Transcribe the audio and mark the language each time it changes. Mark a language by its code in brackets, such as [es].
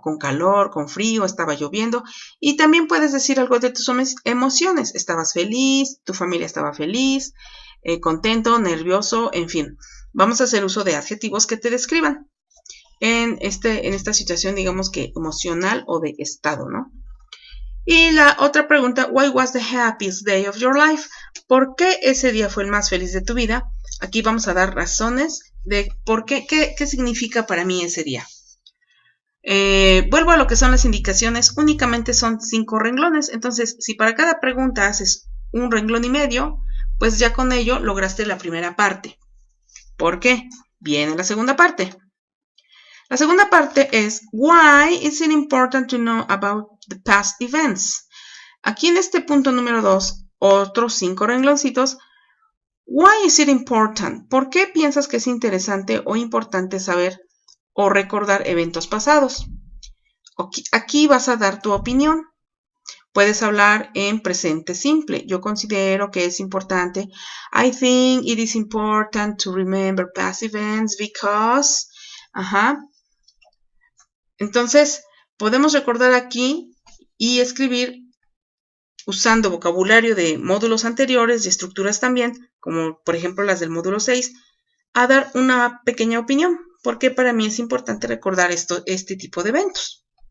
[es] Con calor, con frío, estaba lloviendo. Y también puedes decir algo de tus emociones. Estabas feliz, tu familia estaba feliz, contento, nervioso, en fin. Vamos a hacer uso de adjetivos que te describan en esta situación, digamos que emocional o de estado, ¿no? Y la otra pregunta, [en] why was the happiest day of your life? [es] ¿Por qué ese día fue el más feliz de tu vida? Aquí vamos a dar razones de por qué significa para mí ese día. Vuelvo a lo que son las indicaciones, únicamente son 5 renglones, entonces si para cada pregunta haces un renglón y medio, pues ya con ello lograste la primera parte. ¿Por qué? Viene la segunda parte. La segunda parte es, [en] why is it important to know about the past events? [es] Aquí en este punto número 2, otros 5 rengloncitos. [en] Why is it important? [es] ¿Por qué piensas que es interesante o importante saber o recordar eventos pasados? Aquí vas a dar tu opinión. Puedes hablar en presente simple. Yo considero que es importante. [en] I think it is important to remember past events because... [es] Entonces, podemos recordar aquí y escribir usando vocabulario de módulos anteriores y estructuras también, como por ejemplo las del módulo 6, a dar una pequeña opinión, porque para mí es importante recordar este tipo de eventos.